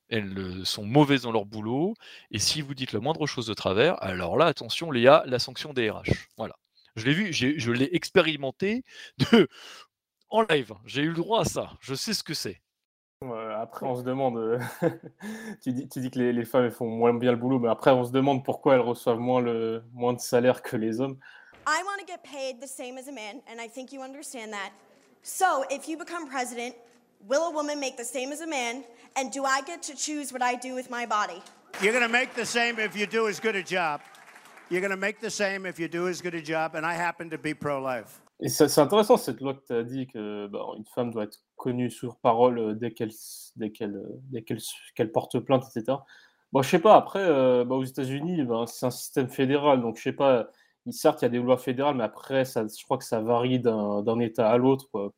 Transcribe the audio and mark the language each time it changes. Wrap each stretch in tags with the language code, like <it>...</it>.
<fr>Elles sont mauvaises dans leur boulot, et si vous dites la moindre chose de travers, alors là, attention, Léa, la sanction des RH. Voilà. Je l'ai vu, je l'ai expérimenté en live. J'ai eu le droit à ça. Je sais ce que c'est. Après, on se demande... tu dis que les femmes font moins bien le boulot, mais après, on se demande pourquoi elles reçoivent moins de salaire que les hommes.</fr> <en>I want to get paid the same as a man, and I think you understand that. So, if you become president... Will a woman make the same as a man? And do I get to choose what I do with my body? You're going to make the same if you do as good a job. You're going to make the same if you do as good a job. And I happen to be pro-life.</en> <fr>Et c'est intéressant cette loi que tu as dit que une femme doit être connue sur parole dès qu'elle porte plainte, etc. Bon, je sais pas. Après, aux États-Unis, c'est un système fédéral. Donc, je sais pas. Certes, il y a des lois fédérales, mais après, ça, je crois que ça varie d'un État à l'autre. Quoi.</fr>